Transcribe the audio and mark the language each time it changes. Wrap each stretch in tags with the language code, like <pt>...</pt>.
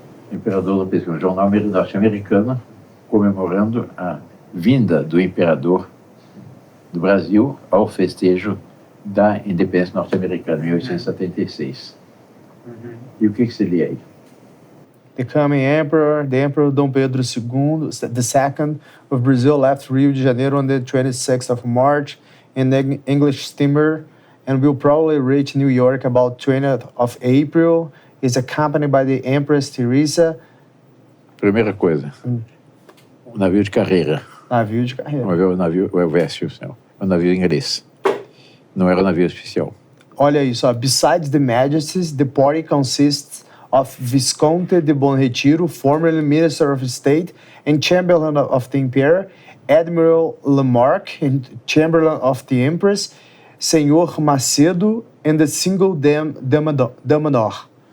<pt>O imperador da pesquisa, um jornal norte-americano, comemorando a vinda do imperador do Brasil ao festejo da independência norte-americana, em 1876. E o que você lê aí?</pt> <en>The coming emperor, the Emperor Dom Pedro II of Brazil left Rio de Janeiro on the 26th of March in the English steamer and will probably reach New York about 20th of April. Is accompanied by the Empress Teresa.</en> <pt>Primeira coisa, um navio de carreira. Navio de carreira. O navio, o Elvésio, um navio inglês. Não era um navio oficial. Olha isso, ó.</pt> <en>Besides the Majesties, the party consists of Visconde de Bom Retiro, formerly Minister of State and Chamberlain of the Emperor, Admiral Lamarck, and Chamberlain of the Empress, Senhor Macedo, and the single Damanor.</en>